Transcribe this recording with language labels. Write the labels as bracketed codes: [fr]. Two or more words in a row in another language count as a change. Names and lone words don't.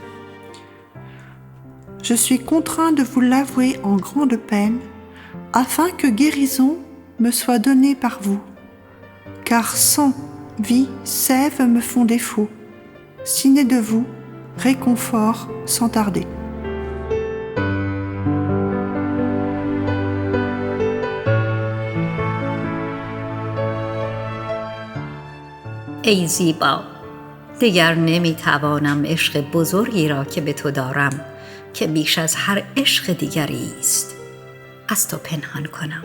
[fr] Je suis contraint de vous l'avouer en grande peine, afin que guérison me soit donnée par vous. Car sang, vie, sève me font défaut, si n'est de vous réconfort sans tarder. [fa] ای زیبا، دیگر نمیتوانم عشق بزرگی را که به تو دارم که بیش از هر عشق دیگری است از تو پنهان کنم.